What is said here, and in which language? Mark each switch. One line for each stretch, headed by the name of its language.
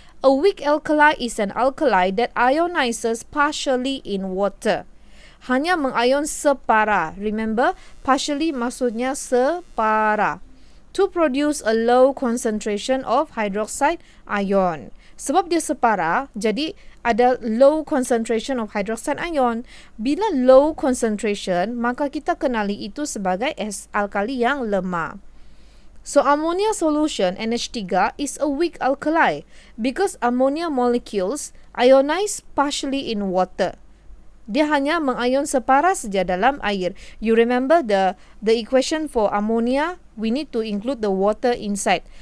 English: A weak alkali is an alkali that ionizes partially in water.
Malay: hanya mengion separa.
English: Remember, partially
Malay: maksudnya separa.
English: To produce a low concentration of hydroxide ion.
Malay: Sebab dia separa, jadi ada
English: low concentration of hydroxide ion.
Malay: Bila
English: low concentration,
Malay: maka kita kenali itu sebagai alkali yang lemah.
English: So ammonia solution NH3 is a weak alkali because ammonia molecules ionize partially in water.
Malay: Dia hanya mengion separa saja dalam air.
English: You remember the equation for ammonia, we need to include the water inside.